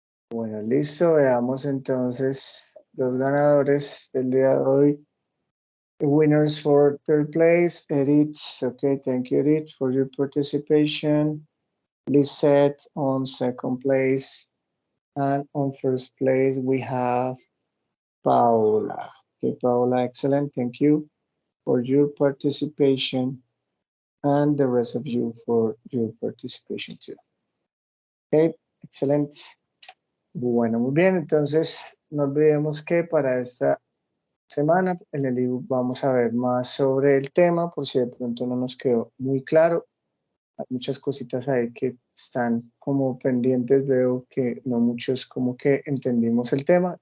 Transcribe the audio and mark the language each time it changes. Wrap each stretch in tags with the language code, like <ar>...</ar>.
<es>Bueno, listo. Veamos entonces los ganadores del día de hoy.</es> <en>The winners for third place, Edith. Okay, thank you, Edith, for your participation. Lisette on second place. And on first place, we have Paola. Okay, Paola, excellent. Thank you for your participation. And the rest of you for your participation too. Okay, excellent.</en> <es>Bueno, muy bien. Entonces, no olvidemos que para esta semana en el ebook vamos a ver más sobre el tema, por si de pronto no nos quedó muy claro. Hay muchas cositas ahí que están como pendientes. Veo que no muchos como que entendimos el tema.</es>